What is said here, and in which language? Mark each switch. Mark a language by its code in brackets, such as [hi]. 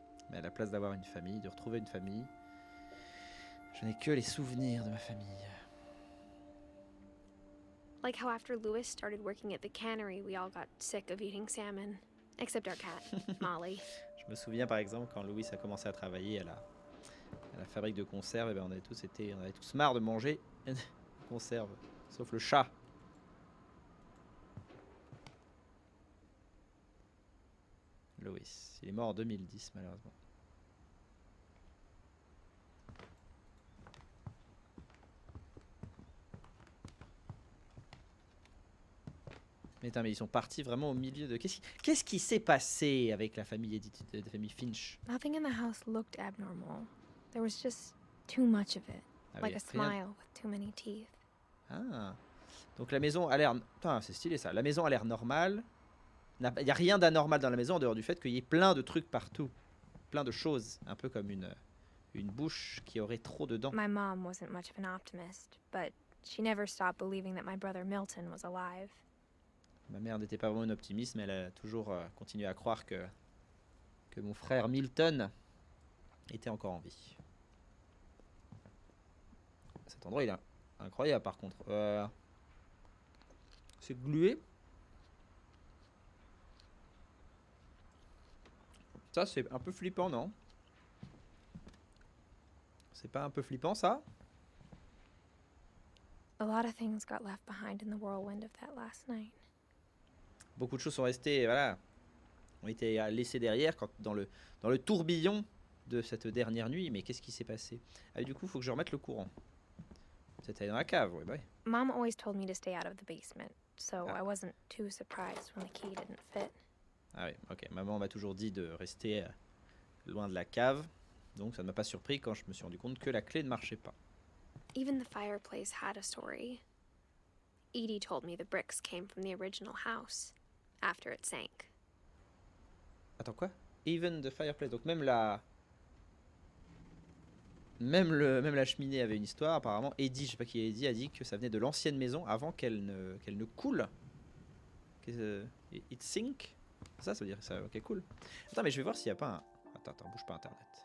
[fr] Mais à la place d'avoir une famille, de retrouver une famille, Je n'ai que les souvenirs de ma famille. [en] Like how after Louis started working at the cannery, we all got sick of eating salmon. Except our cat, Molly. [fr] Je me souviens par exemple quand Louis a commencé à travailler à la fabrique de conserves, et ben on avait tous marre de manger des conserves, sauf le chat. Louis, il est mort en 2010 malheureusement. Mais ils sont partis vraiment au milieu de... Qu'est-ce qui s'est passé avec la famille Edith, la famille Finch? [en] Nothing in the house looked abnormal. There was just too much of it. Ah Like [fr] oui, [en] a smile with too many teeth. [fr] Ah. Donc la maison a l'air... Putain, c'est stylé ça. La maison a l'air normale. Il n'y a rien d'anormal dans la maison en dehors du fait qu'il y ait plein de trucs partout. Plein de choses. Un peu comme une bouche qui aurait trop dedans. [en] My mom wasn't much of an optimist, but she never stopped believing that my brother Milton was alive. [fr] Ma mère n'était pas vraiment une optimiste, mais elle a toujours continué à croire que mon frère Milton était encore en vie. Cet endroit, il est incroyable par contre. C'est glué. Ça, c'est un peu flippant, non? C'est pas un peu flippant, ça? [en] A lot of things got left behind in the whirlwind of that last night. [fr] Beaucoup de choses sont restées, voilà, ont été laissées derrière dans le tourbillon de cette dernière nuit. Mais qu'est-ce qui s'est passé? Ah, du coup, il faut que je remette le courant. C'était dans la cave, oui, bah oui. [en] Mom always told me to stay out of the basement, so I wasn't too surprised when the key didn't fit. [fr] Ah oui, ok. Maman m'a toujours dit de rester loin de la cave, donc ça ne m'a pas surpris quand je me suis rendu compte que la clé ne marchait pas. [en] Even the fireplace had a story. Edie told me the bricks came from the original house after it sank. [fr] Attends, quoi? [en] Even the fireplace, [fr] donc même la cheminée avait une histoire apparemment. Eddie, je sais pas qui est Eddie, a dit que ça venait de l'ancienne maison avant qu'elle ne coule. [en] It sink. [fr] Ça veut dire ça. Ok, cool. Attends, mais je vais voir s'il n'y a pas un... Attends, bouge pas internet.